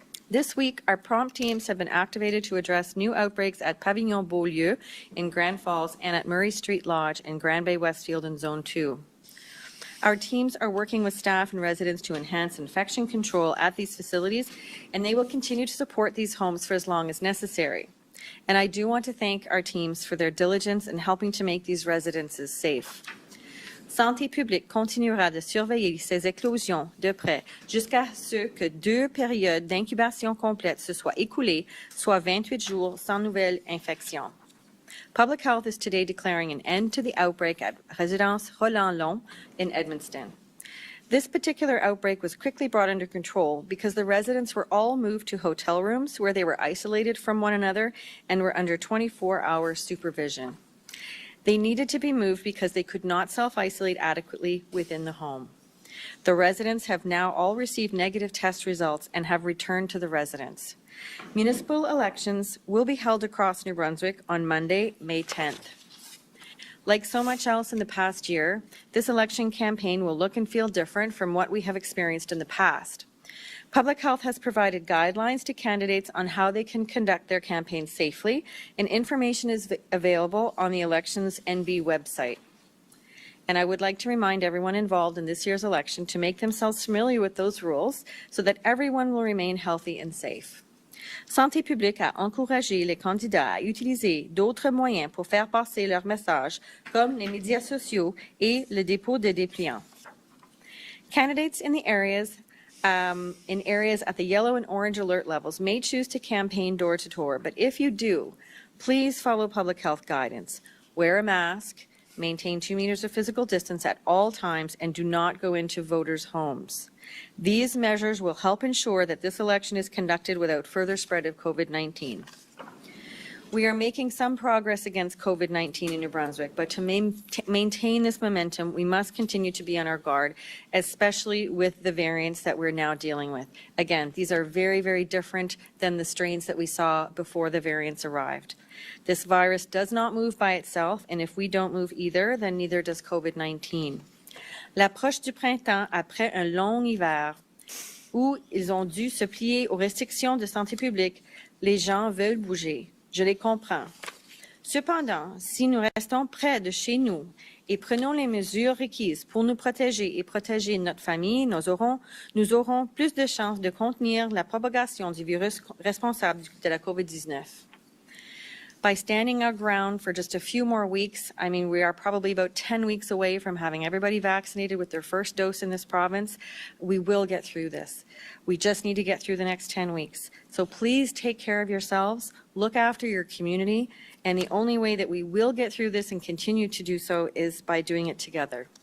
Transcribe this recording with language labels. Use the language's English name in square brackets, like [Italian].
[English] This week, our prompt teams have been activated to address new outbreaks at Pavillon Beaulieu in Grand Falls and at Murray Street Lodge in Grand Bay Westfield in Zone 2. Our teams are working with staff and residents to enhance infection control at these facilities, and they will continue to support these homes for as long as necessary. And I do want to thank our teams for their diligence in helping to make these residences safe. [French] Santé publique continuera de surveiller ces éclosions de près jusqu'à ce que 2 périodes d'incubation complètes se soient écoulées, soit 28 jours sans nouvelle infection. [English] Public Health is today declaring an end to the outbreak at Résidence Roland-Long in Edmundston. This particular outbreak was quickly brought under control because the residents were all moved to hotel rooms where they were isolated from one another and were under 24-hour supervision. They needed to be moved because they could not self-isolate adequately within the home. The residents have now all received negative test results and have returned to the residence. Municipal elections will be held across New Brunswick on Monday, May 10th. Like so much else in the past year, this election campaign will look and feel different from what we have experienced in the past. Public Health has provided guidelines to candidates on how they can conduct their campaign safely, and information is available on the Elections NB website. And I would like to remind everyone involved in this year's election to make themselves familiar with those rules so that everyone will remain healthy and safe. [French] Santé publique a encouragé les candidats à utiliser d'autres moyens pour faire passer leur message, comme les médias sociaux et le dépôt de dépliants. [English] Candidates in areas at the yellow and orange alert levels may choose to campaign door-to-door, but if you do, please follow public health guidance. Wear a mask, maintain 2 meters of physical distance at all times, and do not go into voters' homes. These measures will help ensure that this election is conducted without further spread of COVID-19. We are making some progress against COVID-19 in New Brunswick, but to maintain this momentum, we must continue to be on our guard, especially with the variants that we're now dealing with. Again, these are very, very different than the strains that we saw before the variants arrived. This virus does not move by itself, and if we don't move either, then neither does COVID-19. [French] L'approche du printemps après un long hiver où ils ont dû se plier aux restrictions de santé publique, les gens veulent bouger. Je les comprends. Cependant, si nous restons près de chez nous et prenons les mesures requises pour nous protéger et protéger notre famille, nous aurons plus de chances de contenir la propagation du virus responsable de la COVID-19. [English] By standing our ground for just a few more weeks, I mean, we are probably about 10 weeks away from having everybody vaccinated with their first dose in this province. We will get through this. We just need to get through the next 10 weeks. So please take care of yourselves, look after your community, and the only way that we will get through this and continue to do so is by doing it together.